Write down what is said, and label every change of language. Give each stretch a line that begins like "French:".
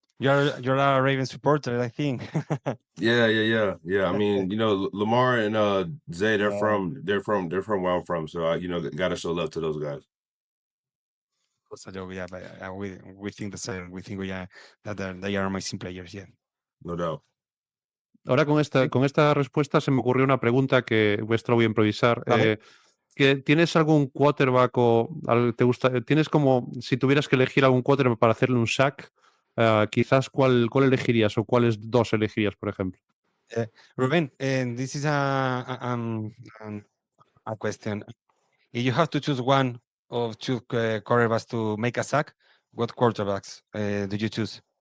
English: You're a Raven supporter, I think. Yeah. I mean, Lamar and Zay, they're Yeah. from where I'm from. So I, gotta show love to those guys. So, yeah, but we think the same. We think that they are amazing players, yeah. No doubt.
Spanish: Ahora con esta respuesta se me ocurrió una pregunta que vuestra voy a improvisar. Vale. ¿Tienes algún quarterback tienes como, si tuvieras que elegir algún quarterback para hacerle un sack, quizás cuál elegirías o cuáles 2 elegirías, por ejemplo?
English: Ruben, this is a question. If you have to choose one of 2 quarterbacks to make a sack, what quarterbacks do you choose?